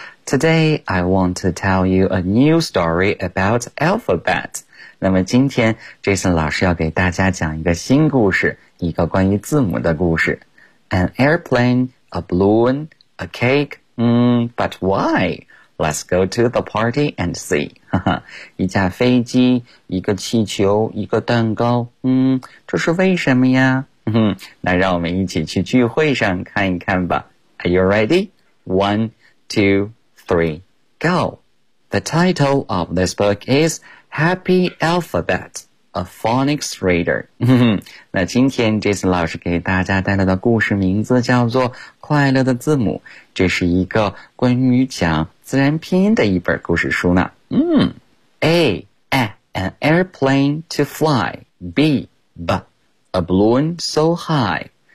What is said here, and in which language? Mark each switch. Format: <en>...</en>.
<en>Today, I want to tell you a new story about alphabet.</en> <zh>那么今天 Jason 老师要给大家讲一个新故事，一个关于字母的故事。</zh> <en>An airplane, a balloon, a cake, but why? Let's go to the party and see.</en> <zh>一架飞机，一个气球，一个蛋糕。这是为什么呀？那让我们一起去聚会上看一看吧。</zh> <en>Are you ready? One, two, three, go. The title of this book is Happy Alphabet, a Phonics Reader.</en> <zh>那今天 Jason 老师给大家带来的故事名字叫做《快乐的字母》，这是一个关于讲自然拼音的一本故事书呢。</zh> <en>An airplane to fly. B, a balloon so high.</en>